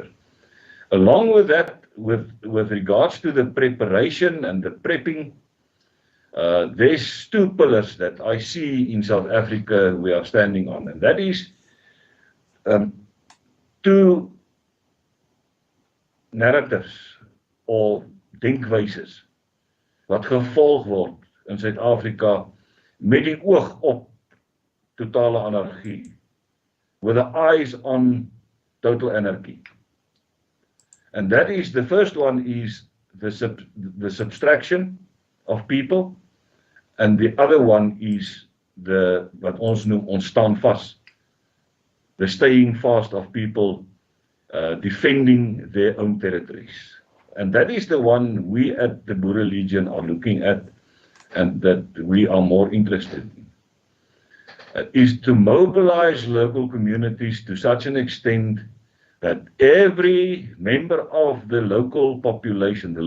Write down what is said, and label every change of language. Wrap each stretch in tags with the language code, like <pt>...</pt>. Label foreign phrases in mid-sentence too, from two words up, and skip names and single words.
<en>Along with that, with regards to the preparation and the prepping, there's two pillars that I see in South Africa we are standing on, and that is two narratives or</en> <af>denkwyses wat gevolg word in Suid-Afrika met die oog op totale anargie,</af> <en>with the eyes on total anarchy. And that is, the first one is the subtraction of people and the other one is</en> <af>wat ons noem ons staan vas,</af> <en>the staying fast of people defending their own territories. And that is the one we at the Boerelegioen are looking at, and that we are more interested in, is to mobilize local communities to such an extent that every member of the local population, the</en>